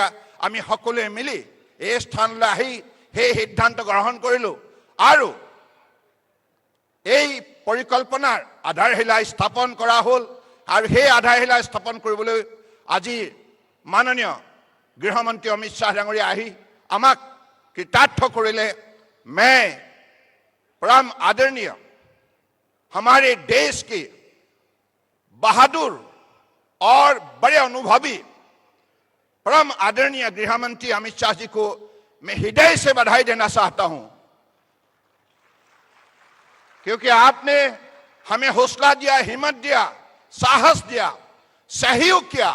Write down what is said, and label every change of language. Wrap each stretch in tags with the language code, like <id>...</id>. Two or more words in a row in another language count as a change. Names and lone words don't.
<as>আমি সকলোৱে মিলি এই স্থানলৈ আহি সেই সিদ্ধান্ত গ্ৰহণ কৰিলোঁ আৰু এই পৰিকল্পনাৰ আধাৰশিলা স্থাপন কৰা হ'ল। আৰু সেই আধাৰশিলা স্থাপন কৰিবলৈ আজি মাননীয় গৃহমন্ত্ৰী অমিত শ্বাহ ডাঙৰীয়া আহি আমাক কৃতাৰ্থ কৰিলে।</as> <hi>मैं परम आदरणीय हमारे देश के बहादुर और बड़े अनुभवी परम आदरणीय गृहमंत्री अमित शाह जी को मैं हृदय से बधाई देना चाहता हूं, क्योंकि आपने हमें हौसला दिया, हिम्मत दिया, साहस दिया, सहयोग किया।</hi>